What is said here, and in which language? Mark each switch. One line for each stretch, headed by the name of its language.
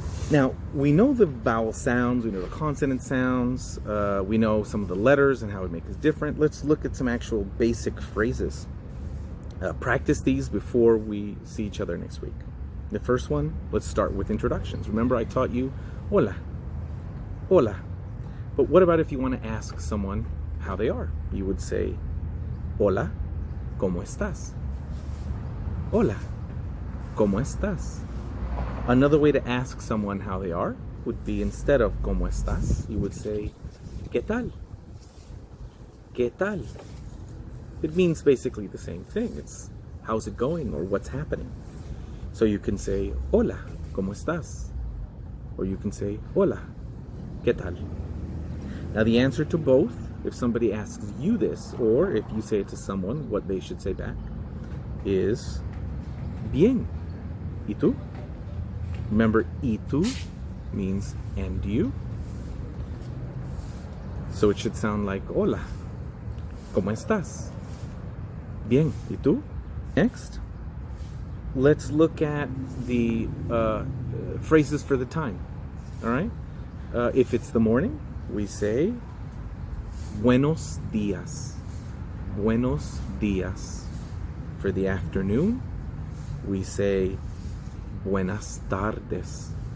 English: Now, we know the vowel sounds, we know the consonant sounds, we know some of the letters and how it makes us different. Let's look at some actual basic phrases. Practice these before we see each other next week. The first one, let's start with introductions. Remember, I taught you
Spanish: hola, hola.
English: But what about if you want to ask someone how they are? You would say,
Spanish: hola, ¿cómo estás? Hola, ¿cómo estás?
English: Another way to ask someone how they are would be, instead of
Spanish: ¿cómo estás?,
English: you would say,
Spanish: ¿qué tal? ¿Qué tal?
English: It means basically the same thing. It's how's it going or what's happening. So you can say,
Spanish: hola, ¿cómo estás?
English: Or you can say,
Spanish: hola, ¿qué tal?
English: Now the answer to both, if somebody asks you this, or if you say it to someone, what they should say back, is bien.
Spanish: ¿Y tú?
English: Remember,
Spanish: ¿y tú?
English: Means and you. So it should sound like,
Spanish: hola, ¿cómo estás? Bien, ¿y tú?
English: Next, let's look at the phrases for the time. All right? If it's the morning, we say,
Spanish: buenos días. Buenos días.
English: For the afternoon, we say,
Spanish: buenas tardes.